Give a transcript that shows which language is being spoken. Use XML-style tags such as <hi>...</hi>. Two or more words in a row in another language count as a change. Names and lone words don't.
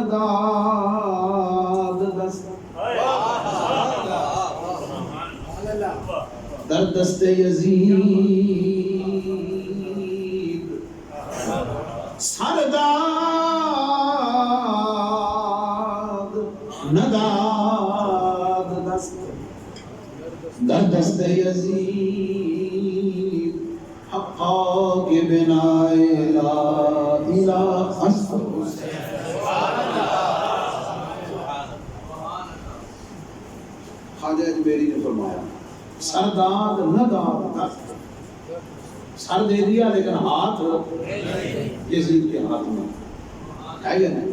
<fa>نداد دست در دست یزید، سرداد نداد دست در دست یزید، حقا کے بنا لا الہ است حسین.</fa> <ur>خواجہ اجمیری نے فرمایا</ur> <fa>سرداد نہ داد دست،</fa> <ur>سر دے دیا لیکن ہاتھ یزید کے ہاتھ میں ہے یا نہیں.</ur>